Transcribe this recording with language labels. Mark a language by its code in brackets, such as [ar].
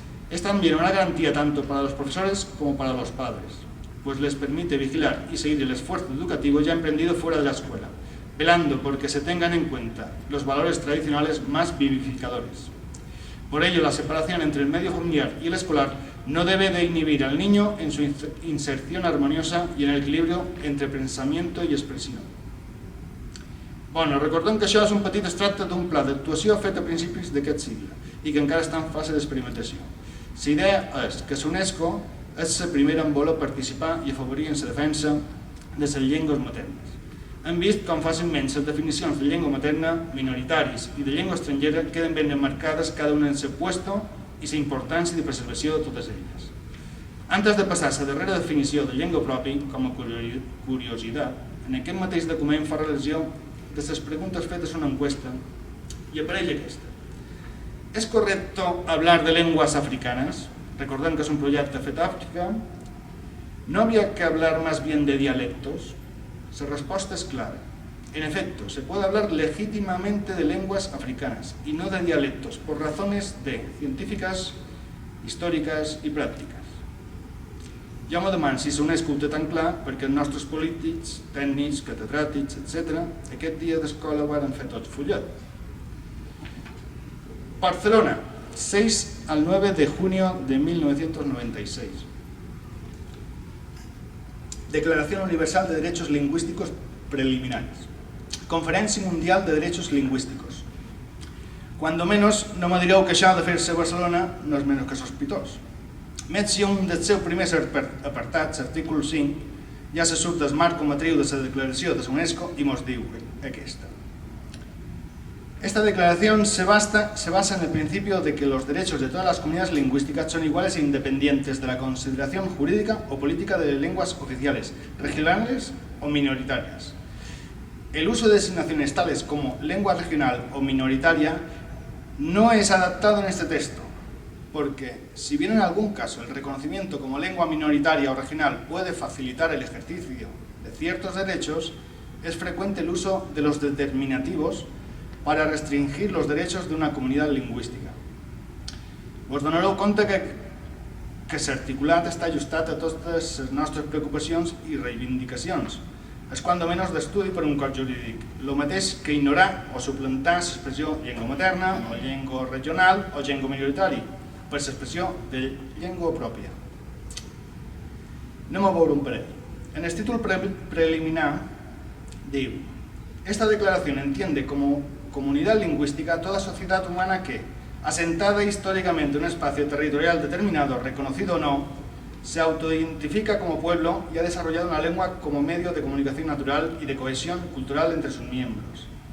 [es] Es también una garantía tanto para los profesores como para los padres, pues les permite vigilar y seguir el esfuerzo educativo ya emprendido fuera de la escuela, velando porque se tengan en cuenta los valores tradicionales más vivificadores. Por ello, la separación entre el medio familiar y el escolar no debe de inhibir al niño en su inserción armoniosa y en el equilibrio entre pensamiento y expresión. [ca] Bueno, recordem que això és un petit extracte d'un pla d'actuació fet a principis d'aquest segle i que encara està en fase d'experimentació. La idea és que l'UNESCO és la primera en voler participar i afavorir en la defensa de les llengües maternes. Hem vist com fàcilment les definicions de llengua materna, minoritaris i de llengua estrangera queden ben enmarcades cada una [es] en el puesto [ca] i la importància de preservació de totes elles. Antes de passar a la darrera definició de llengua pròpia, com a curiositat, en aquest mateix document fa relació de les preguntes fetes en una encuesta y apareix aquesta. [es] ¿Es correcto hablar de lenguas africanas? [ca] Recordem [es] que es un proyecto fet a África. ¿No habría que hablar más bien de dialectos? La respuesta es clara. En efecto, se puede hablar legítimamente de lenguas africanas y no de dialectos por razones científicas, [ca] històriques i pràctiques. Jo me demano si l'UNESCO ho té tan clar perquè els nostres polítics, tècnics, catedràtics, etc. aquest dia d'escola ho van fer tots fullet. [es] Barcelona, 6 al 9 de junio de 1996. Declaración Universal de Derechos Lingüísticos Preliminares. Conferencia Mundial de Derechos Lingüísticos. [ca] Cuando menos no me direu que això de fer-se a Barcelona no és menys que sospitós. Més si un dels seus primers apartats, l'artícul 5, ja se surt del marc matriu de la declaració de la UNESCO i mos diu aquesta. [es] Esta declaración se basa en el principio de que los derechos de todas las comunidades lingüísticas son iguales e independientes de la consideración jurídica o política de lenguas oficiales, regionales o minoritarias. El uso de designaciones tales como lengua regional o minoritaria no es adaptado en este texto, porque si bien en algún caso el reconocimiento como lengua minoritaria o regional puede facilitar el ejercicio de ciertos derechos, es frecuente el uso de los determinativos para restringir los derechos de una comunitat lingüística. [ca] Vos donareu compte que l'articulat està ajustat a totes les nostres preocupacions i reivindicacions. És quant menys d'estudi per un cos jurídic. El mateix que ignorar o suplantar l'expressió llengua materna, o llengua regional o llengua minoritària, per l'expressió de llengua pròpia. Anem a veure un parell. En el títol preliminar diu: [es] esta declaración entiende como comunidad lingüística toda sociedad humana que, asentada históricamente en un espacio territorial determinado, reconocido o no, se autoidentifica como pueblo y ha desarrollado una lengua como medio de comunicación natural y de cohesión cultural entre sus miembros.